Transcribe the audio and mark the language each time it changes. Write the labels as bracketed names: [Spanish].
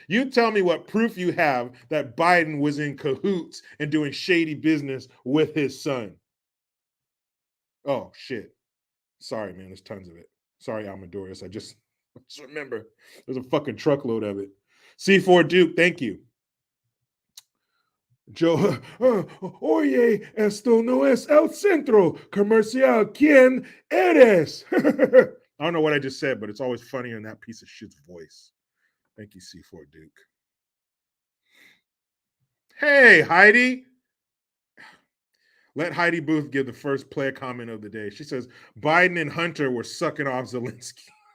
[English] You tell me what proof you have that Biden was in cahoots and doing shady business with his son. Oh, shit. Sorry, man. There's tons of it. Sorry, Almendorius. I just remember there's a fucking truckload of it. C4 Duke, thank you. [Spanish] Joe, oye, esto no es el centro comercial. ¿Quién eres? [English] I don't know what I just said, but it's always funny in that piece of shit's voice. Thank you, C4 Duke. Hey, Heidi. Let Heidi Booth give the first player comment of the day. She says, Biden and Hunter were sucking off Zelensky.